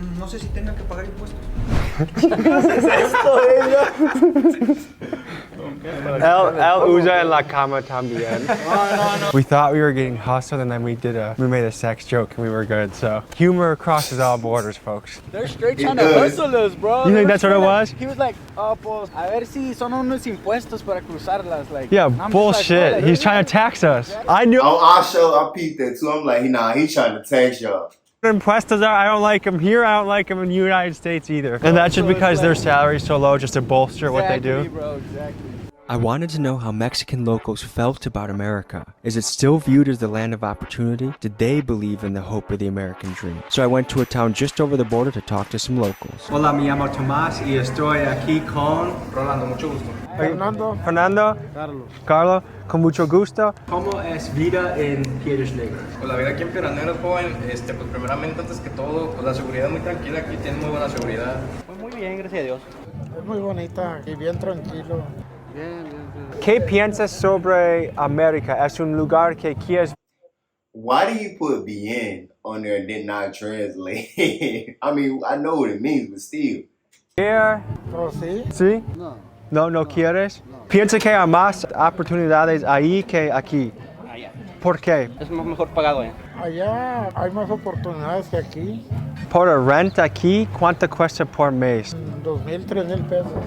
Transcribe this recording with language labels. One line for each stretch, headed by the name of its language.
Spanish: No sé si tengan que pagar impuestos. El usa en la cama también.
English: We thought we were getting hustled, and then we made a sex joke and we were good. So humor crosses all borders, folks. They're straight trying to hustle us, bro. You think that's what it was? He was like, oh,
Spanish: pues, a ver si son unos impuestos para cruzarlas.
English: Like, yeah, I'm bullshit. Like, He's trying to tax us. I knew. I peeped that too. I'm like, nah, he's trying to tax y'all. Impuestos are, I don't like them here, I don't like them in the United States either. And that's just because their salary is so low, just to bolster what they do. Bro, exactly. I wanted to know how Mexican locals felt about America. Is it still viewed as the land of opportunity? Did they believe in the hope of the American dream? So I went to a town just over the border to talk to some locals.
Spanish: Hola, me llamo Tomás y estoy aquí con Rolando, mucho gusto. Fernando, Carlos, con mucho gusto. ¿Cómo es vida en Piedras Negras? Pues la vida aquí en Piedras Negras, joven, pues primeramente, antes que todo, pues la seguridad es muy tranquila, aquí tienen muy buena seguridad. Pues muy bien, gracias a Dios. Es muy bonita y bien tranquilo. ¿Qué piensas sobre América? ¿Es un lugar que quieres?
English: Why do you put bien on there and did not translate? I mean, I know what it means, but still.
Spanish: ¿Oh, sí? ¿Sí? No quieres. Piensa que hay más oportunidades ahí que aquí. ¿Por qué? Es mejor pagado, Allá hay más oportunidades que aquí. Por el rent aquí, ¿cuánto cuesta por mes? 2,000, 3,000 pesos.